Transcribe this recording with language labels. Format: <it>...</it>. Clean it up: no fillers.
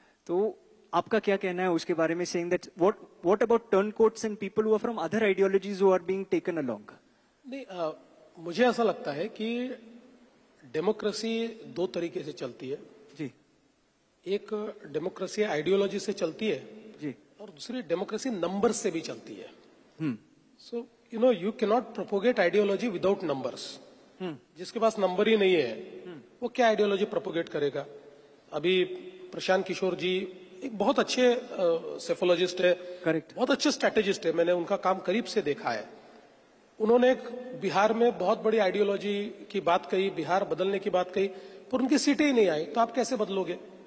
<hi>तो आपका क्या कहना है उसके बारे में,</hi> <en>Saying that what about turncoats and people who are from other ideologies who are being taken along?</en> <hi>नहीं, मुझे ऐसा लगता है कि डेमोक्रेसी दो तरीके से चलती है जी। एक डेमोक्रेसी आइडियोलॉजी से चलती है जी, और दूसरी डेमोक्रेसी नंबर से भी चलती है।</hi> <en>सो you cannot propagate ideology without numbers.</en> <hi>जिसके पास नंबर ही नहीं है वो क्या आइडियोलॉजी प्रोपोगेट करेगा? अभी प्रशांत किशोर जी एक बहुत अच्छे सेफोलॉजिस्ट है,</hi> <en>correct,</en> <hi>बहुत अच्छे स्ट्रेटेजिस्ट है, मैंने उनका काम करीब से देखा है। उन्होंने एक बिहार में बहुत बड़ी आइडियोलॉजी की बात कही, बिहार बदलने की बात कही, पर उनकी सीटें ही नहीं आई, तो आप कैसे बदलोगे?</hi>